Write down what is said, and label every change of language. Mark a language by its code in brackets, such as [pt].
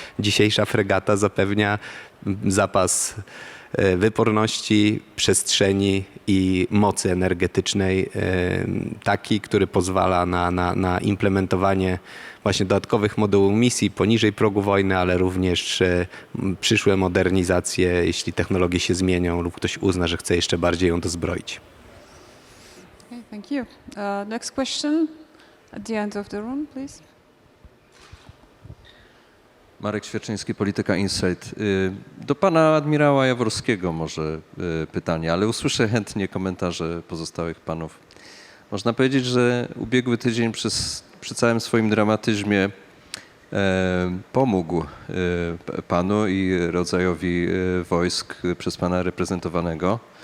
[pl] Dzisiejsza fregata zapewnia zapas wyporności, przestrzeni i mocy energetycznej taki, który pozwala na implementowanie właśnie dodatkowych modułów misji poniżej progu wojny, ale również przyszłe modernizacje, jeśli technologie się zmienią lub ktoś uzna, że chce jeszcze bardziej ją dozbroić. [en] Okay, thank you. Next question at the end of the room, please. [pl] Marek Świerczyński, Polityka Insight. Do pana admirała Jaworskiego może pytanie, ale usłyszę chętnie komentarze pozostałych panów. Można powiedzieć, że ubiegły tydzień przy całym swoim dramatyzmie pomógł panu i rodzajowi wojsk przez pana reprezentowanego.